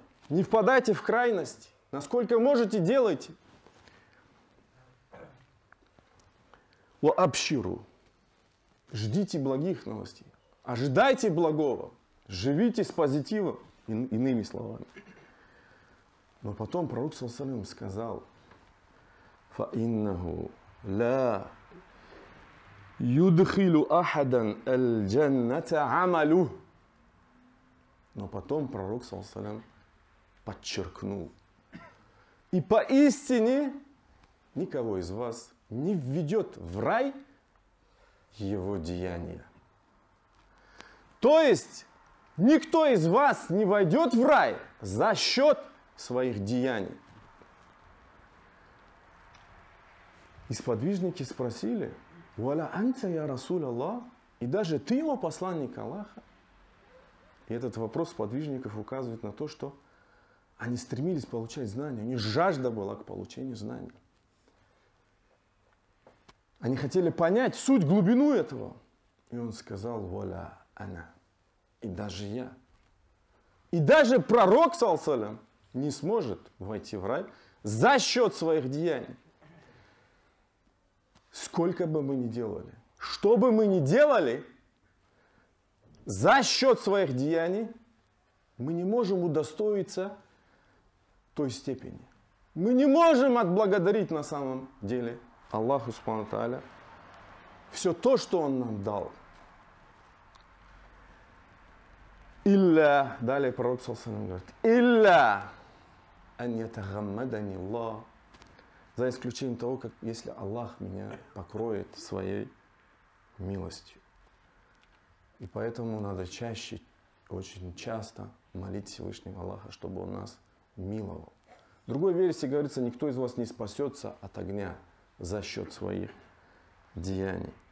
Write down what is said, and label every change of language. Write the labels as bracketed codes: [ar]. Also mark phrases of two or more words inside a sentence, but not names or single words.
[ru] Не впадайте в крайность. Насколько можете, делайте. Ваабширу. Ждите благих новостей. Ожидайте благого. Живите с позитивом. Иными словами. Но потом пророк, [ar] صلى الله عليه وسلم, сказал: «فإنه لا يدخل أحدا الجنة عمله». [ru] Но потом пророк, [ar] صلى الله عليه وسلم, [ru] подчеркнул: «И поистине никого из вас не введет в рай его деяния». То есть никто из вас не войдет в рай за счет своих деяний. И сподвижники спросили: [ar] «ولا أنت يا رسول الله?» [ru] И даже ты, о посланник Аллаха? И этот вопрос сподвижников указывает на то, что они стремились получать знания, у них жажда была к получению знаний. Они хотели понять суть, глубину этого. И он сказал: [ar] «ولا أنا». [ru] И даже я. И даже пророк, [ar] صلى الله عليه وسلم, [ru] не сможет войти в рай за счет своих деяний. Сколько бы мы ни делали, что бы мы ни делали, за счет своих деяний мы не можем удостоиться той степени. Мы не можем отблагодарить на самом деле [ar] الله سبحانه وتعالى [ru] все то, что Он нам дал. [ar] Илля, [ru] далее пророк [ar] صلى الله عليه وسلم говорит, إلا أن يتغمدني الله, [ru] за исключением того, как если Аллах меня покроет своей милостью. И поэтому надо чаще, очень часто молить Всевышнего Аллаха, чтобы Он нас миловал. В другой версии говорится, никто из вас не спасется от огня за счет своих деяний.